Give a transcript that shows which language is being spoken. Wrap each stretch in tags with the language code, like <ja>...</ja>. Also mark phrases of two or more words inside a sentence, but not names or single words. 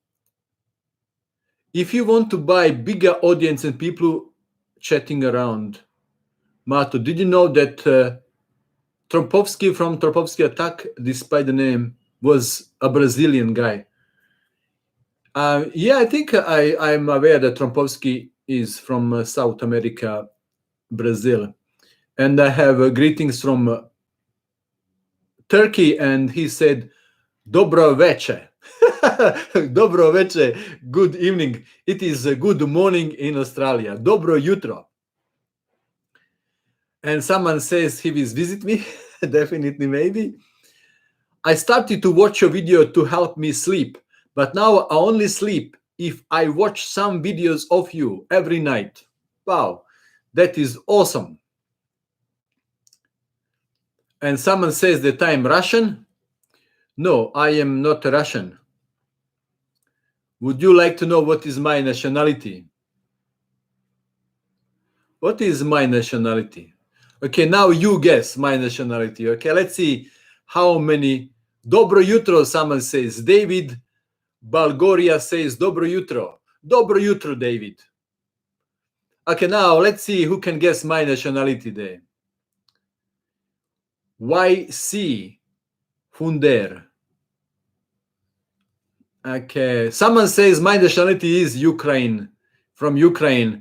<en>If you want to buy bigger audience and people chatting around, Mato, did you know that Tropovsky from Tropovsky Attack, despite the name, was a Brazilian guy? Yeah, I think I'm aware that Tropovsky is from South America, Brazil. And I have greetings from Turkey, and he said,</en> <sr>Dobro veče. Dobro veče,</sr> <en>good evening. It is a good morning in Australia.</en> <sr>Dobro jutro.</sr> <en>And someone says he will visit me. Definitely, maybe. I started to watch your video to help me sleep, but now I only sleep if I watch some videos of you every night. Wow, that is awesome. And someone says that I'm Russian. No, I am not Russian. Would you like to know what is my nationality? What is my nationality? Okay, now you guess my nationality. Okay, let's see how many.</en> <sr>Dobro jutro,</sr> <en>someone says. David Balgoria says</en> <sr>Dobro jutro. Dobro jutro,</sr> <en>David. Okay, now let's see who can guess my nationality there. YC Funder. Okay, someone says my nationality is Ukraine, from Ukraine.</en>